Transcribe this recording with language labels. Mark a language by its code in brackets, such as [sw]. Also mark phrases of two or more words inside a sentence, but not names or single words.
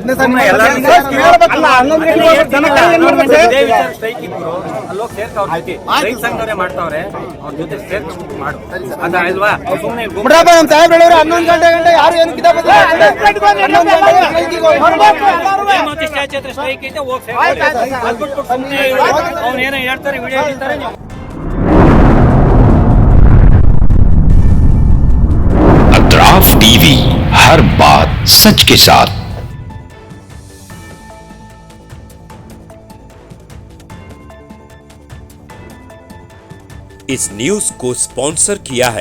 [kn] ಸ್ಟ್ರೈಕ್ ಇದ್ರು ಅಲ್ಲಿ ಹೋಗಿ ಸೇರ್ಕ ಅವ್ರ ಜೊತೆ ರೈತ ಸಂಘದವರೇ ಮಾಡ್ತಾವ್ರೆ, ಅವ್ರ ಜೊತೆ ಸೇರ್ಕೊಂಡು ಮಾಡು. ಅದ ಅಲ್ವಾ? ಸುಮ್ಮನೆ 11 ಗಂಟೆ ಯಾರು ಏನು ಹೇಮಾವತಿ ಸ್ಟ್ಯಾಚು ಹತ್ರ ಸ್ಟ್ರೈಕ್ ಐತೆ, ಹೋಗಿ ಸೇರ್ಕ. ಅದ್ ಬಿಟ್ಬಿಟ್ಟು ಸುಮ್ಮನೆ ಅವ್ನು ಏನೋ ಹೇಳ್ತಾರೆ, ವಿಡಿಯೋ ಹೇಳ್ತಾರೆ. [hi] अतराफ टीवी, हर बात सच के साथ। इस न्यूज को स्पॉन्सर किया है